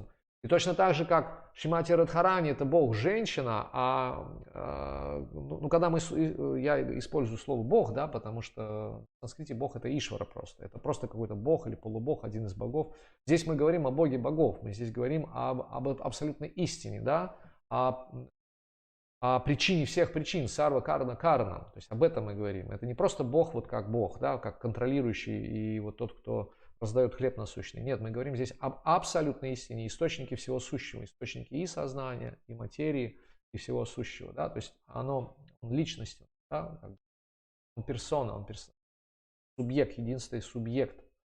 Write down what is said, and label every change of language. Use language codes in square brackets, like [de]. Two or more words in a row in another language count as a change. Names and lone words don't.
[ru] И точно так же, как Шримати Радхарани это Бог-женщина, когда я использую слово Бог, да, потому что в санскрите Бог это Ишвара просто. Это просто какой-то Бог или полубог, один из богов. Здесь мы говорим о Боге богов, мы здесь говорим об абсолютной истине, да, о причине всех причин, [sa] सर्व कारण कारणम्, [ru] то есть об этом мы говорим. Это не просто Бог, вот как Бог, да, как контролирующий и вот тот, кто раздает хлеб насущный. Нет, мы говорим здесь об абсолютной истине, источнике всего сущего, источнике и сознания, и материи, и всего сущего, да, то есть он личность, да, он персона, субъект, единственный субъект.